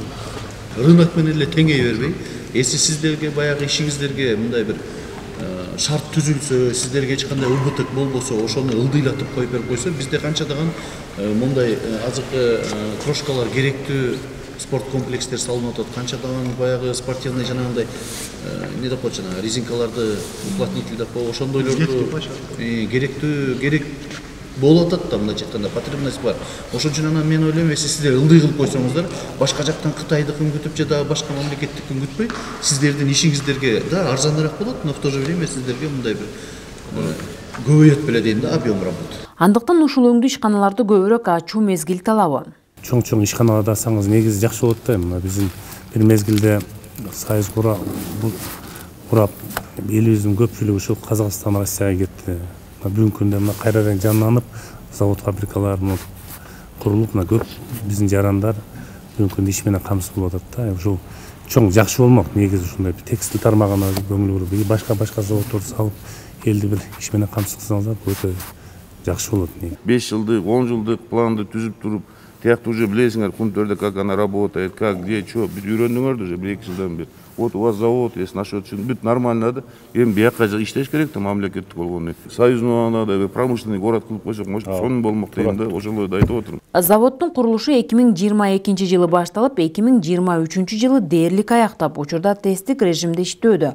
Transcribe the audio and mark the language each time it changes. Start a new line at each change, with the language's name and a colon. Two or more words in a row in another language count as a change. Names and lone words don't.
Kyrgyz: Рынок менен эле теңей бербей, эси сиздерге баягы ишиңиздерге мындай бир шарт түзүлсө, сиздерге эч кандай убытык болбосо, ошону ылдыйлатып коюп берип койсо, бизде канчадаган мындай азыркы крошкалар керектүү спорт комплекстер салынып атат, канчадаган баягы спортивный жанагындай не деп коет жанагы резинкаларды уплотнитель деп коет, ошондойлорду керек болуп атат да, мындайча айтканда потребность бар. Ошон үчүн анан мен ойлойм, сиздер ылдый кылып койсоңуздар, башка жактан Кытайдыкын күтүп же дагы башка мамлекеттикин күтпөй, сиздердин ишиңиздерге да арзаныраак болот,
Russian: но в то же время
Kyrgyz: сиздерге мындай бир көбөйөт беле дейм да,
Russian: объем работы.
Kyrgyz: Андыктан ушул өңдүү ишканаларды көбүрөөк ачуу мезгил талабы. Чоң ишканаларды ачсаңыз негизи жакшы болот да. Биздин бир мезгилде Союз курап элибиздин көпчүлүгү ушу Казакстан, Россияга кетти. Бүгүнкү күндө мына кайрадан жанданып, завод фабрикалар курулуп, мына көп биздин жарандар бүгүнкү күндө иш менен камсыз болуп атат да. Ушул чоң жакшы болмок негизи ушундай текстиль тармагына көңүл буруп, башка заводдорду салып, элди бир иш менен камсыз кылсаңыздар, өтө жакшы болот. 5 жылдык, 10 жылдык планды түзүп туруп, тиякты уже билесиңер, пункттерде
Russian: как она работает, как, где, что,
Kyrgyz: үйрөндүңөр уже 1-2 жылдан бери.
Russian: Вот у вас завод есть, насчет бүт нормально да.
Kyrgyz: Эми бияка иштеш керек да, мамлекеттик болгону. Союзный да,
Russian: промышленный город
Kyrgyz: кылып койсок, может, сонун болмок дейм да, ошолорду айтып отурум. Заводдун курулушу 2022 жылы башталып, 2023 жылы дээрлик аяктап, учурда тесттик режимде иштөөдө.